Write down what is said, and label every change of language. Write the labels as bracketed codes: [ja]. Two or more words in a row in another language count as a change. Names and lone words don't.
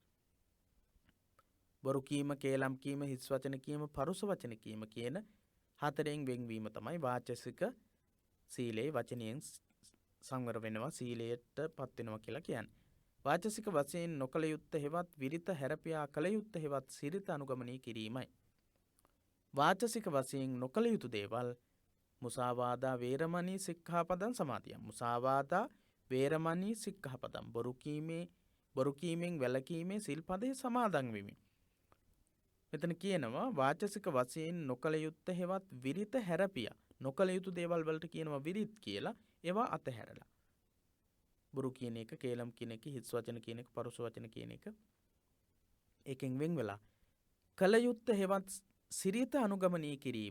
[si] බොරු කීම, කේලම් කීම, හිස් වචන කීම, පරුස වචන කීම කියන හතරෙන් වෙන්වීම තමයි වාචසික සීලේ. වචනයෙන් සංවර වෙනවා, සීලයට පත් වෙනවා කියලා කියන්නේ. වාචසික වශයෙන් නොකළ යුත්තේ හෙවත් විරිත හැරපියා කළ යුත්තේ හෙවත් සිරිත අනුගමනය කිරීමයි. වාචසික වශයෙන් නොකළ යුතු දේවල් [pi] මුසාවාදා, වේරමණී, සික්ඛාපදං සමාදියම්. මුසාවාදා, වේරමණී, සික්ඛාපදං. [si] බොරු කීමෙන් වැළකීමේ සිල්පදේ සමාදන් වෙමි. මෙතන කියනවා වාචසික වශයෙන් නොකළ යුත්තේ හෙවත් විරිත හැරපියා. නොකළ යුතු දේවල් වලට කියනවා විරිත් කියලා. ඒවා අතහැරලා. බොරු කියන එක, කේලම් කියන එක, හිස් වචන කියන එක, පරුස වචන කියන එක එකෙන් වෙන් වෙලා කළ යුත්තේ හෙවත් සිරිත අනුගමනය කිරීම.